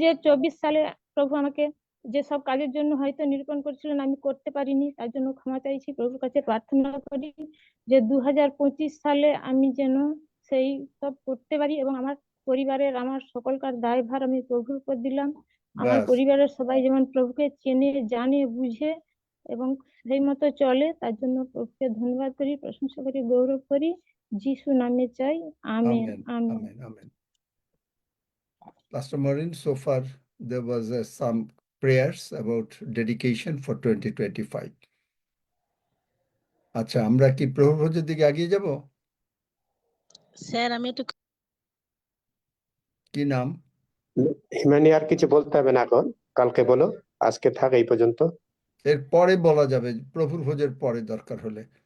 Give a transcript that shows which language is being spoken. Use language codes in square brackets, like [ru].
[bn] যে 24 সালে প্রভু আমাকে যেসব কাজের জন্য হয়তো নিরূপণ করেছিলেন আমি করতে পারিনি, তার জন্য ক্ষমা চাইছি, প্রভুর কাছে প্রার্থনা করি যে 2025 সালে আমি যেন সেই সব করতে পারি এবং আমার পরিবারের আমার সকলকার দায়ভার আমি প্রভুর উপর দিলাম। আমার ব্যাস, পরিবারের সবাই যেমন প্রভুকে চেনে, জানে, বুঝে এবং সেই মতো চলে, তার জন্য প্রভুকে ধন্যবাদ করি, প্রশংসা করি, গৌরব করি। যিশু নামে চাই, amen amen amen. Amen amen. [en] Pastor Maureen, so far there was some prayers about dedication for 2025. [bn] আচ্ছা, আমরা কি প্রভুর ভোজের দিকে এগিয়ে যাব? স্যার আমি একটু কি নাম? হিমানি, আর কিছু বলতে হবে না এখন, কালকে বলো, আজকে থাক এই পর্যন্ত। এর পরে বলা যাবে, প্রভুর ভোজের পরে দরকার হলে।